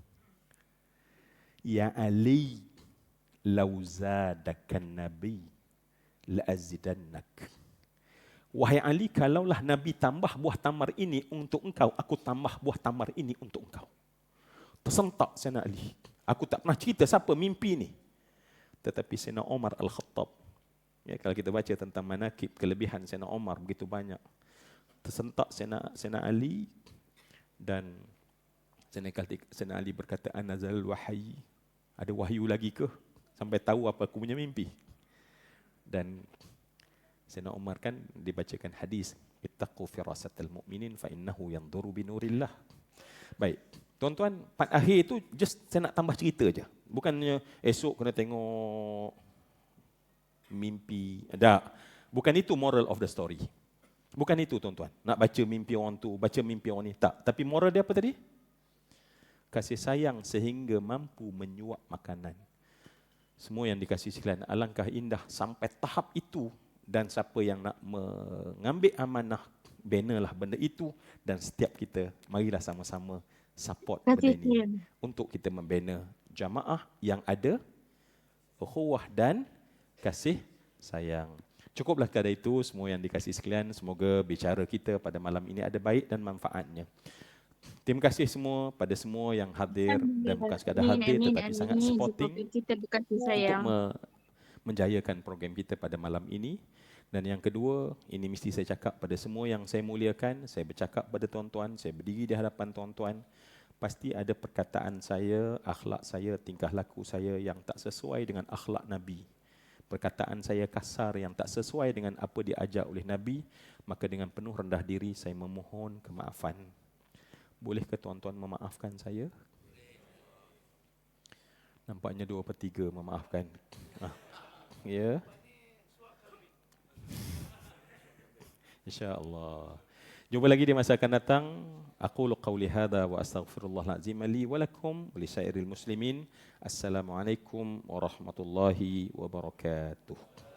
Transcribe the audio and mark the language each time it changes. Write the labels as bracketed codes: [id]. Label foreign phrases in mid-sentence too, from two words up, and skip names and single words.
[ar] يا علي لو زادك النبي لأزيدنك. [ms] Wahai Ali, kalaulah Nabi tambah buah tamar ini untuk engkau, aku tambah buah tamar ini untuk engkau. Tersentak Sayyidina Ali. Aku tak pernah cerita siapa mimpi ni. Tetapi Sayyidina Umar Al-Khattab, ya, kalau kita baca tentang manakib, kelebihan Sayyidina Umar begitu banyak. Tersentak Sayyidina Ali dan Sayyidina Ali berkata, [ar] أنزل الوحي, [ms] ada wahyu lagi ke? Sampai tahu apa aku punya mimpi. Dan Sayyidina Umar kan dibacakan hadis, [ar] اتقوا فراسة المؤمن فإنه ينظر بنور الله. [ms] Baik, tuan-tuan, part akhir itu just saya nak tambah cerita aja. Bukannya esok kena tengok mimpi. Tak. Bukan itu [en] moral of the story. [ms] Bukan itu, tuan-tuan. Nak baca mimpi orang tu, baca mimpi orang ni. Tak. Tapi moral dia apa tadi? Kasih sayang sehingga mampu menyuap makanan. Semua yang dikasih sekalian, alangkah indah sampai tahap itu. Dan siapa yang nak mengambil amanah, benalah benda itu. Dan setiap kita, marilah sama-sama support benda ini. Untuk kita membina jamaah yang ada ukhuwah dan kasih sayang. Cukuplah sekadar itu, semua yang dikasih sekalian. Semoga bicara kita pada malam ini ada baik dan manfaatnya. Terima kasih semua pada semua yang hadir dan bukan sekadar hadir tetapi sangat supporting untuk menjayakan program kita pada malam ini. Dan yang kedua, ini mesti saya cakap pada semua yang saya muliakan, saya bercakap pada tuan-tuan, saya berdiri di hadapan tuan-tuan, pasti ada perkataan saya, akhlak saya, tingkah laku saya yang tak sesuai dengan akhlak Nabi. Perkataan saya kasar yang tak sesuai dengan apa diajar oleh Nabi, maka dengan penuh rendah diri saya memohon kemaafan. Bolehkah tuan-tuan memaafkan saya? Nampaknya 2/3 memaafkan. Ya. InsyaAllah. Jumpa lagi di masa akan datang. [ar] أقول قولي هذا وأستغفر الله العظيم لي ولكم ولسائر المسلمين. السلام عليكم ورحمة الله وبركاته.